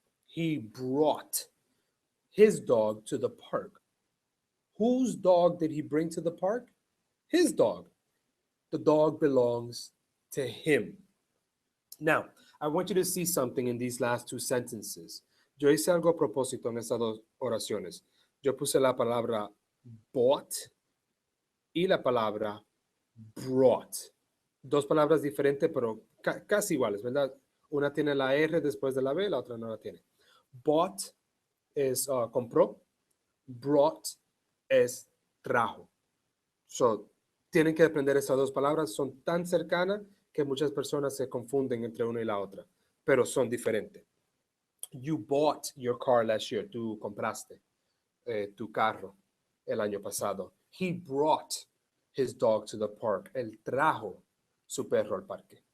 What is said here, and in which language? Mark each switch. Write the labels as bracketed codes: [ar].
[en] He brought his dog to the park. Whose dog did he bring to the park? His dog. The dog belongs to him. Now, I want you to see something in these last two sentences. [es] Yo hice algo a propósito en estas dos oraciones. Yo puse la palabra bought y la palabra brought. Dos palabras diferentes, pero casi iguales, ¿verdad? Una tiene la R después de la B, la otra no la tiene. Bought es compró, brought es trajo. So, tienen que aprender esas dos palabras, son tan cercanas que muchas personas se confunden entre una y la otra, pero son diferentes. [en] You bought your car last year. [es] Tú compraste tu carro el año pasado. [en] He brought his dog to the park. [es] Él trajo su perro al parque.